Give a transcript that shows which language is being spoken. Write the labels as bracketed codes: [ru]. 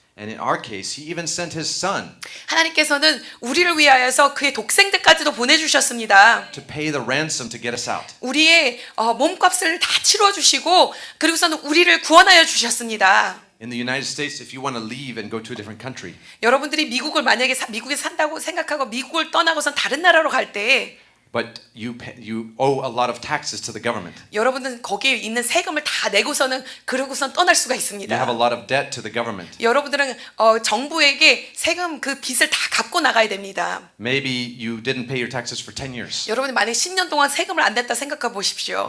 [en] And in our case, he even sent his son [ko] 하나님께서는 우리를 위하여서 그의 독생자까지도 보내주셨습니다. [en] to pay the ransom to get us out. [ko] 우리의 몸값을 다 치러주시고 그리고서는 우리를 구원하여 주셨습니다. [en] In the United States, if you want to leave and go to a different country, [ko] 여러분들이 미국을 만약에 미국에 산다고 생각하고 미국을 떠나고선 다른 나라로 갈 때 [en] but you owe a lot of taxes to the government. [ko] 여러분들은 거기에 있는 세금을 다 내고서는 그러고선 떠날 수가 [en] You [ko] 있습니다. [en] have a lot of debt to the government. [ko] 여러분들은 정부에게 세금 그 빚을 다 갚고 나가야 됩니다. [en] Maybe you didn't pay your taxes for 10 years. [ko] 여러분이 만약에 10년 동안 세금을 안 냈다 생각해 보십시오.